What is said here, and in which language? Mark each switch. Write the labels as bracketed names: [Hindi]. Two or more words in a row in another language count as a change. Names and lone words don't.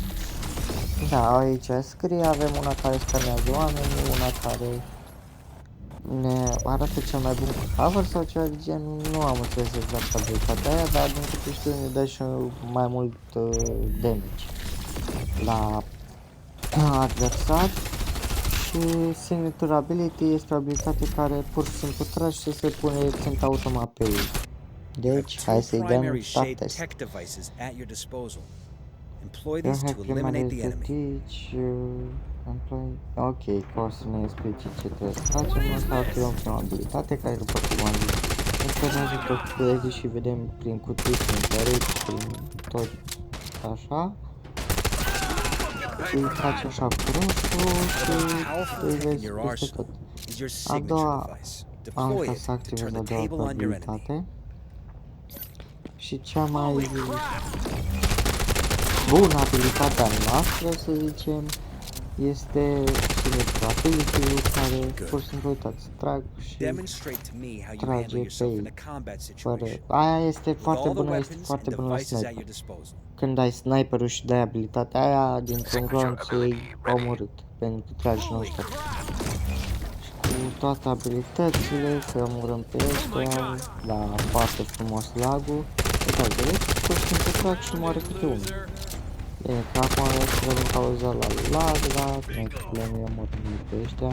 [Romanian] Da, aici scrie, avem una care scanează oamenii, una care ne arată cel mai bun cover sau ceva de genul, nu am înțeles exact abilitatea aia, dar din câte știu ne dă și mai mult damage la adversar. Și [English] signature ability [Romanian] este o abilitate care pur și simplu tragi și se pune ținta automat pe ei. Deci, hai să-i dăm [English] start test. Employ [Romanian] Eu [English] these to eliminate the enemy. teach, [Romanian] ok, că o să ne explice ce trebuie să facem. O să activăm prima abilitate, care după cum am zis, înțelegează tot credit și vedem prin cutii, prin pereți, prin tot așa. Îi faci așa cu roșu și îi vezi peste tot. [English] Is your [Romanian] A [English] signature [Romanian] doua, [English] device. [Romanian] am [English] Deploy [Romanian] ca [English] it [Romanian] să [English] to [Romanian] activez [English] turn [Romanian] a [English] the [Romanian] doua [English] table on your enemy. [Romanian] abilitate. Și cea mai bună abilitatea noastră, să zicem, este Ability-ul care pur și simplu uitați, trag și [English] Demonstrate to me how you [Romanian] trage [English] handle [Romanian] pe [English] yourself in [Romanian] ei. [English] a combat [Romanian] Fără... [English] situation. [Romanian] Aia este [English] With [Romanian] foarte [English] all the [Romanian] bună, este [English] weapons [Romanian] foarte [English] and [Romanian] bună la [English] devices at your [Romanian] sniper. [English] disposal. [Romanian] Când ai sniperul și dai abilitatea aia, dintr-un glonț îi omorât, pentru că tragi non-stop. Și cu toate abilitățile, că omorâm pe ăștia, da, foarte frumos lag-ul. Uitați, vedeți? Pur și simplu trag și moare câte unul. Bine, că acum să vedem cauza la lag, dar nu e problemă, eu mor pe ăștia.